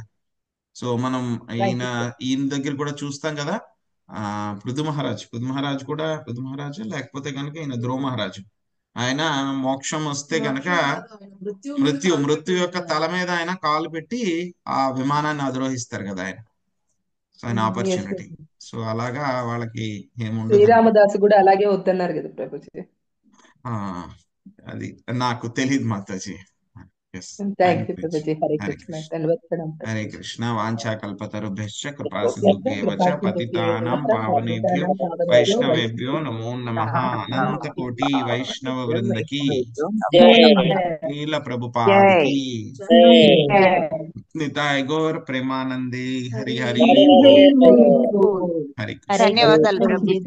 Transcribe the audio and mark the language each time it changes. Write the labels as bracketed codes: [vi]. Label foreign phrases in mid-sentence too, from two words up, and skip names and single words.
[te] సో మనం ఈయన దగ్గర కూడా చూస్తాం కదా, పృథు మహారాజ్ లేకపోతే కనుక ఈయన ధ్రువ మహారాజు, ఆయన మోక్షం వస్తే కనుక మృత్యు యొక్క తల మీద ఆయన కాలు పెట్టి ఆ విమానాన్ని అధిరోహిస్తారు కదా ఆయన. సో ఆయన ఆపర్చునిటీ. సో అలాగా వాళ్ళకి ఏముండదు. శ్రీరామదాసు కూడా అలాగే వద్దన్నారు కదా ప్రభుజీ. అది నాకు తెలియదు మాతాజీ. హరే కృష్ణ. [sa] వాంఛాకల్పతరుభ్యశ్చ కృపా సింధుభ్యేవ చ పతితానాం పావనేభ్యో వైష్ణవేభ్యో నమో నమః. [te] అనంత కోటి వైష్ణవ వృందకి శ్రీల ప్రభుపాదకి [bn] নিতাই গৌর প্রেমানন্দে. [te] హరి హరి. ధన్యవాదాలు.